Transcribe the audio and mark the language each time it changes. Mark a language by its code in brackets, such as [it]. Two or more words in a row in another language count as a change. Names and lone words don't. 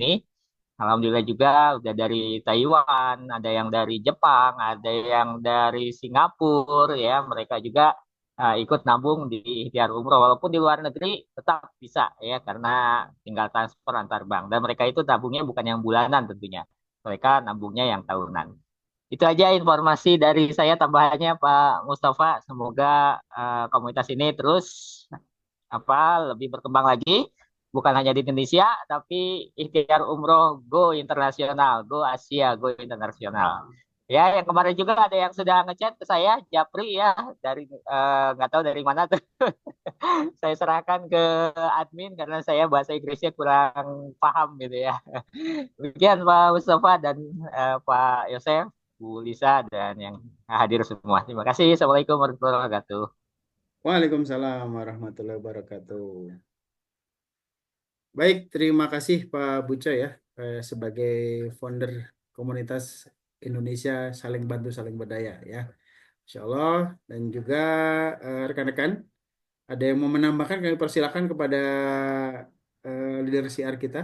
[id] Alhamdulillah juga udah dari Taiwan, ada yang dari Jepang, ada yang dari Singapura ya, mereka juga ikut nabung di ikhtiar umroh, walaupun di luar negeri tetap bisa ya, karena tinggal transfer antar bank, dan mereka itu nabungnya bukan yang bulanan tentunya, mereka nabungnya yang tahunan. Itu aja informasi dari saya tambahannya Pak Mustafa. Semoga komunitas ini terus lebih berkembang lagi, bukan hanya di Indonesia, tapi ikhtiar umroh go internasional, go Asia, go internasional. Ya, yang kemarin juga ada yang sudah ngechat ke saya, Japri ya, dari nggak tahu dari mana tuh. Saya serahkan ke admin karena saya bahasa Inggrisnya kurang paham gitu ya. Demikian Pak Mustafa dan Pak Yosef, Bu Lisa, dan yang hadir semua. Terima kasih. [ar] السلام عليكم ورحمة الله وبركاته. وعليكم السلام ورحمة الله وبركاته. [id] Baik, terima kasih Pak Buca ya, sebagai founder komunitas Indonesia Saling Bantu Saling Berdaya ya. [ar] إن شاء الله, [id] dan juga rekan-rekan, ada yang mau menambahkan, kami persilakan kepada leader CR kita.